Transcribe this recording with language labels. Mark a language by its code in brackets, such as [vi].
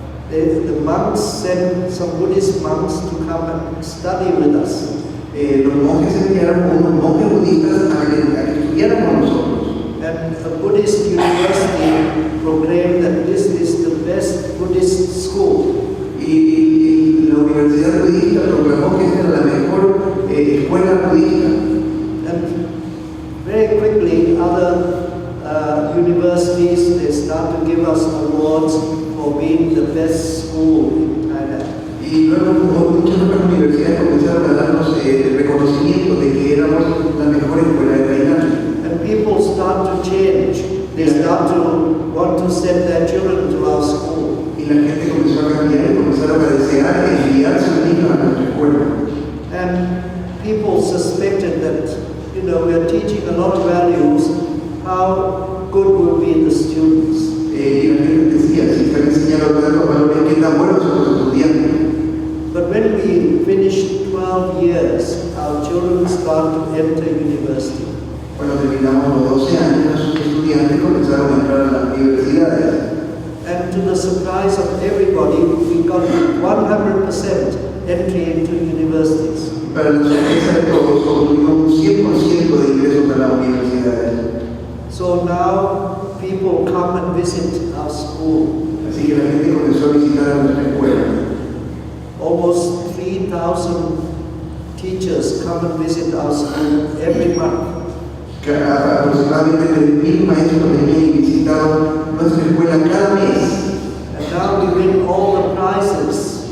[en] The monks sent some Buddhist monks to come and study with us. [es] Los monjes enviaron unos monjes budistas a que estudiaran con nosotros. [en] And a Buddhist university proclaimed that this is the best Buddhist school. [es] Y la universidad budista proclamó que esta era la mejor escuela budista. [en] And very quickly, other universities, they start to give us awards for being the best school in Thailand. [es] Y luego muchas otras universidades comenzaron a darnos el reconocimiento de que éramos la mejor escuela de Tailandia. [en] And people start to change. They start to want to send their children to our school. [es] Y la gente comenzó a cambiar y comenzaron a desear enviar sus niños a nuestra escuela. [en] And people suspected that, we are teaching a lot of values, how good will be the students. [es] Y la gente decía, si están enseñando tantos valores, ¿qué tan buenos son los estudiantes? [en] But when we finished 12 years, our children start to enter university. [es] Cuando terminamos los 12 años, los estudiantes comenzaron a entrar a las universidades. [en] And to the surprise of everybody, we got 100% entry into universities. [es] Para la sorpresa de todos, obtuvimos un 100% de ingresos a las universidades. [en] So now people come and visit our school. [es] Así que la gente comenzó a visitar a nuestra escuela. [en] Almost 3,000 teachers come and visit our school every month. [es] Aproximadamente 3,000 maestros venían y visitaron nuestra escuela cada mes. [en] And now we win all the prizes.